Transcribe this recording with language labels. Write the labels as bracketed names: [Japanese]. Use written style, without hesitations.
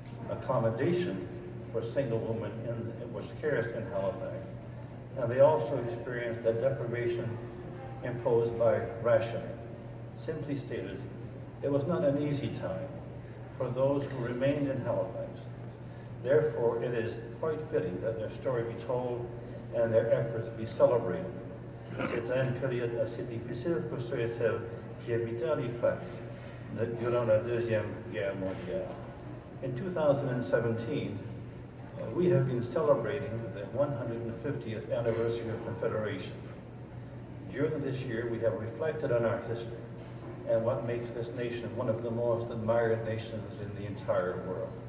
[English] Accommodation for single women was scarce in Halifax, and they also experienced the deprivation imposed by rationing. Simply stated, it was not an easy time for those who remained in Halifax. Therefore, it is quite fitting that their story be told and their efforts be celebrated. [French] C'était une période assez difficile pour ceux et celles qui habitaient Halifax durant la Deuxième Guerre mondiale. [English] In 2017, we have been celebrating the 150th anniversary of Confederation. During this year, we have reflected on our history and what makes this nation one of the most admired nations in the entire world.